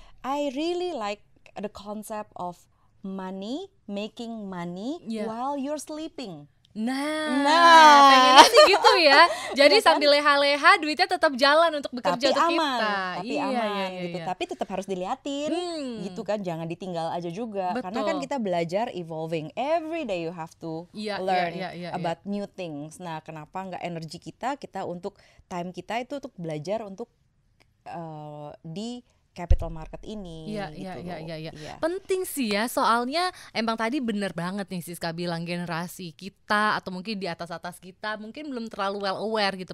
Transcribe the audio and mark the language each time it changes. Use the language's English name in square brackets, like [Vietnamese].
[English] I really like the concept of making money while you're sleeping. [Indonesian] Nah, pengennya sih gitu ya. Jadi sambil leha-leha duitnya tetap jalan untuk bekerja untuk kita. Tapi aman gitu. Tapi tetap harus diliatin gitu kan. Jangan ditinggal aja juga. Karena kan kita belajar evolving. [English] Every day you have to learn about new things. [Indonesian] Nah, kenapa nggak energi kita untuk time kita itu untuk belajar untuk di capital market ini. Iya. Penting sih ya, soalnya emang tadi bener banget nih Siska bilang, generasi kita atau mungkin di atas kita mungkin belum terlalu [English] well aware [Indonesian] gitu.